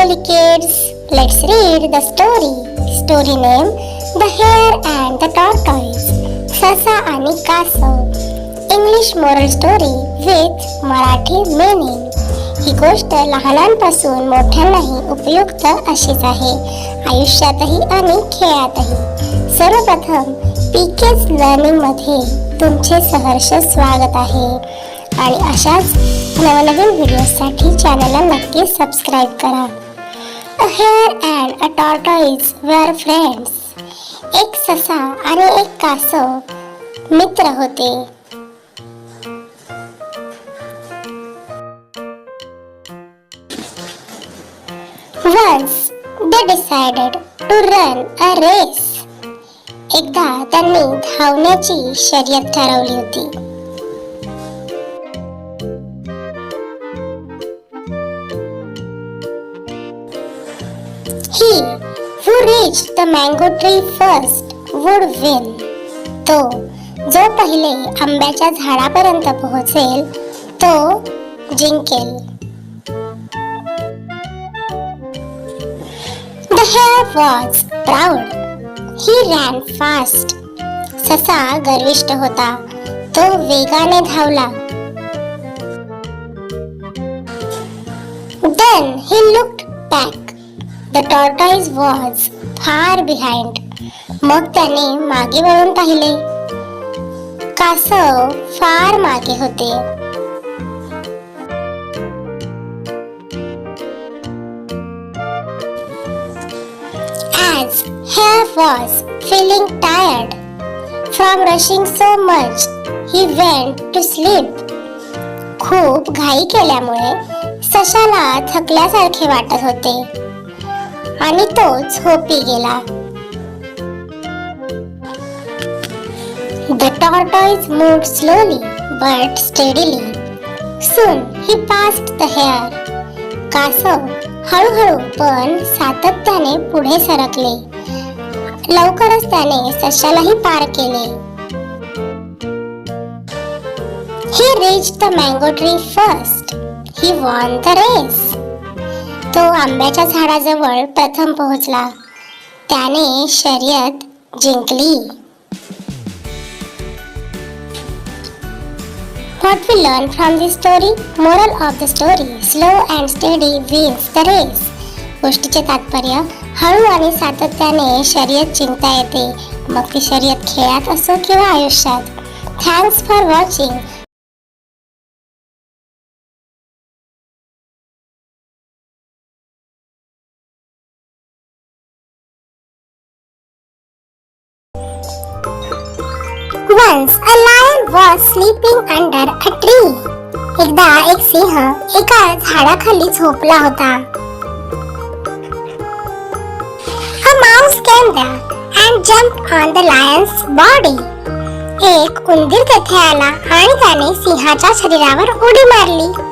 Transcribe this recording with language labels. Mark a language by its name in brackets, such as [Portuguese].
[English] kids, let's read the story. Story name The Hare and the Tortoise. [Marathi] ससा आणि कासव. [English] English moral story with Marathi meaning. [Marathi] ही गोष्ट लहानांपासून मोठ्यांनाही उपयुक्त अशीच आहे, आयुष्यातही आणि खेळातही. सर्वप्रथम पीकेज लर्निंग मध्ये तुमचे सहर्ष स्वागत आहे आणि अशाच नवनवीन व्हिडिओसाठी चॅनलला नक्की सबस्क्राईब करा. [English] A hare and a tortoise were friends. [Marathi] एक ससा आणि एक कासव मित्र होते. [English] Once they decided to run a race. [Marathi] एकदा त्यांनी धावण्याची शर्यत ठरवली होती. [English] He who reached the mango tree first would win. [Marathi] तो जो पहिले आंब्याच्या झाडापर्यंत पोहोचेल तो जिंकेल. [English] The hare was proud. He ran fast. [Marathi] ससा गर्विष्ठ होता, तो वेगाने धावला. [English] Then he looked back. The tortoise was far behind. [Marathi] मग त्याने मागे वळून पाहिले. कासव फार मागे होते. [English] As hare was feeling tired from rushing so much, he went to sleep. [Marathi] खूप घाई केल्यामुळे सशाला थकल्यासारखे वाटत होते आणि तो झोपी गेला. [English] The tortoise moved slowly but steadily. Soon he passed the hare. [Marathi] कासव हळूहळू पण सातत्याने पुढे सरकले. लवकरच त्याने सशालाही पार केले. [English] He reached the mango tree first. He won the race. [Marathi] तो आंब्याच्या झाडाजवळ प्रथम पोहोचला. त्याने शर्यत जिंकली. [English] What we learn from this story? Moral of the story: slow and steady wins the race. [Marathi] गोष्टीचे तात्पर्य: हळू आणि सातत्याने शर्यत जिंकता येते, मग ती शर्यत खेळात असो किंवा आयुष्यात. [English] Thanks for watching. Once a lion was sleeping under a tree. [Marathi] एकदा एक सिंह एका झाडाखाली झोपला होता. [English] A mouse came there and jumped on the lion's body. [Marathi] एक उंदीर तेथे आला आणि त्याने सिंहाच्या शरीरावर उडी मारली.